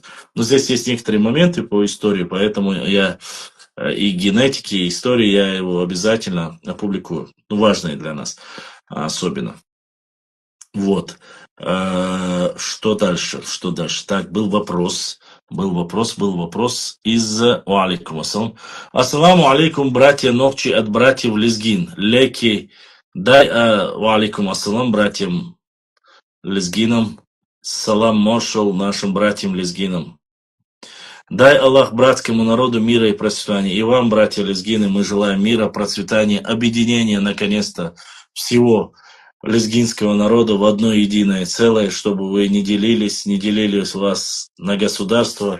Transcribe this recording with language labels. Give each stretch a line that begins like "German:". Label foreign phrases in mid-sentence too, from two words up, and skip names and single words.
Russian: Но здесь есть некоторые моменты по истории, поэтому я и генетики, и истории я его обязательно опубликую. Ну, важные для нас особенно. Вот. Что дальше? Что дальше? Так, был вопрос из...
Arabic: عليكم السلام. السلام عليكم,
Russian: братья Нохчи от братьев Лезгин.
Chechen: Леки, дай...
Arabic: عليكم السلام,
Russian: братьям Лезгинам. Салам Мошел нашим братьям Лезгинам. Дай Аллах братскому народу мира и процветания. И вам, братья лезгины, мы желаем мира, процветания, объединения, наконец-то, всего лезгинского народа в одно единое целое, чтобы вы не делились вас на государства.